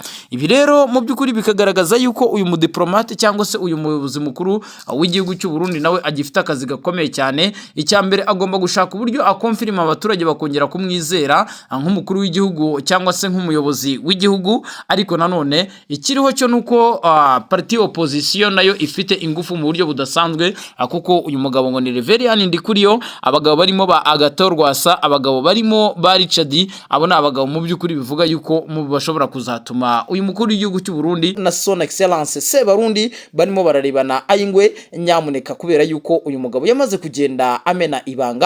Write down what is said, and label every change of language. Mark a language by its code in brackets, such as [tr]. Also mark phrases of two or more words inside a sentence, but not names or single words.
[rw] Ibi rero mu by'ukuri bikagaragaza yuko uyu mudiplomate cyangwa se uyu muyobozi mukuru w'igihugu cy'u Burundi nawe agifite akazi gakomeye cyane. Icya mbere agomba gushaka uburyo akonfirima abaturage bakongera kumwizera nk'umukuru w'igihugu cyangwa se nk'umuyobozi w'igihugu, ariko nanone ikiriho cyo nuko [fr] parti opposition [rw] nayo ifite ingufu mu buryo budasanzwe, kuko uyu mugabo ngo ni Reverien Ndikuriyo, abagabo barimo ba Agathon Rwasa, abagabo barimo ba Richard, abo ni abagabo mu by'ukuri bivuga yuko bashobora kuzatuma uyu mukuru w'igihugu cy'u Burundi na [fr] son excellence [rw] Sebarundi barimo bararebana ayingwe nyamuneka, kubera yuko uyu mugabo yamaze kugenda amena ibanga.